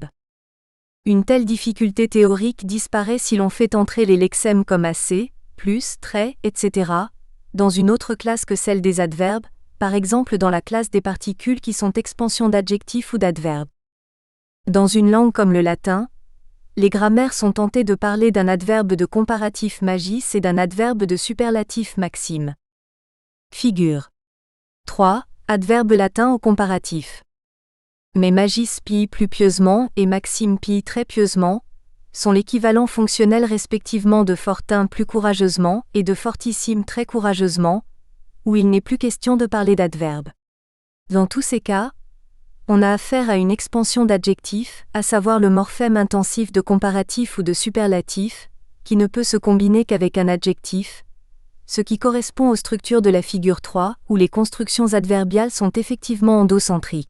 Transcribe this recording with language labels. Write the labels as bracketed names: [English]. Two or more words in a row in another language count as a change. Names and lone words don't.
[French] Une telle difficulté théorique disparaît si l'on fait entrer les lexèmes comme assez, plus, très, etc., dans une autre classe que celle des adverbes, par exemple dans la classe des particules qui sont expansions d'adjectifs ou d'adverbes. Dans une langue comme le latin, les grammaires sont tentées de parler d'un adverbe de comparatif magis et d'un adverbe de superlatif maxime. Figure 3. Adverbe latin au comparatif. Mais [Latin] magis pie [French] plus pieusement et [Latin] maxime pie [French] très pieusement sont l'équivalent fonctionnel respectivement de fortin plus courageusement et de fortissime très courageusement, où il n'est plus question de parler d'adverbe. Dans tous ces cas, on a affaire à une expansion d'adjectifs, à savoir le morphème intensif de comparatif ou de superlatif, qui ne peut se combiner qu'avec un adjectif, ce qui correspond aux structures de la figure 3, où les constructions adverbiales sont effectivement endocentriques.